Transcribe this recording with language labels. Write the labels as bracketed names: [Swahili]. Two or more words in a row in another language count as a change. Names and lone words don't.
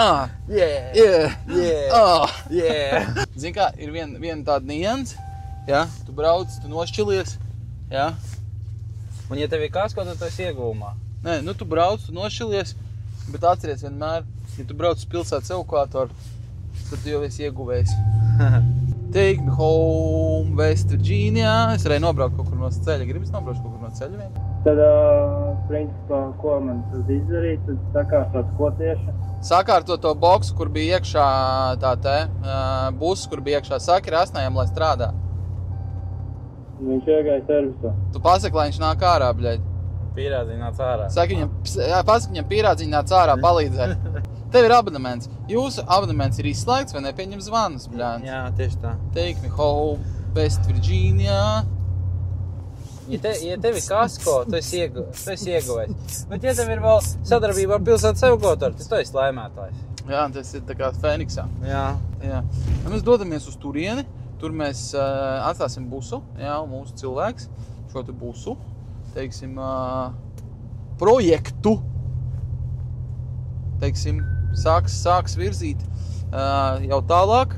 [Latvian] Zini kā, ir viena tāda nianse, ja? Tu brauc, tu nošķilies, ja? Un ja tev ir kasko, tad tu esi iegūmā. Nē, nu tu brauc, tu nošķilies, bet atceries vienmēr, ja tu brauc uz pilsētas evakuātoru, tad tu jau esi ieguvējis. [English] Take me home, West Virginia. [Latvian] Es varēju nobraukt kaut kur no ceļa. Gribas nobraukt kaut kur no ceļa vien? Tad, principā, ko man tad izdarīt, tad sakārtot ko tieši? Sakārtot to boksu, kur bija iekšā tā te busu, kur bija iekšā saki rasnējam, lai strādā. Viņš iegāja servisā. Tu pasaki, lai viņš nāk ārā, bļaļ. Pīrādziņ nāc ārā. Pasaki viņam pīrādziņ nāc ārā, palīdzēt. Tev ir abonements. Jūsu abonements ir izslēgts vai nepieņem zvanus, bļāns? Jā, tieši tā. [English] Take me home, West Virginia. [Latvian] Ja tev ir kasko, tu esi ieguvējis. Bet ja tev ir vēl sadarbība ar pilsētas evakuātoru, tad tu esi laimētājs. Jā, tas ir tā kā Fēniksā. Jā. Jā. Mēs dodamies uz turieni. Tur mēs atstāsim busu, jā, mūsu cilvēks, šo te busu, teiksim, projektu, teiksim, sāks virzīt jau tālāk.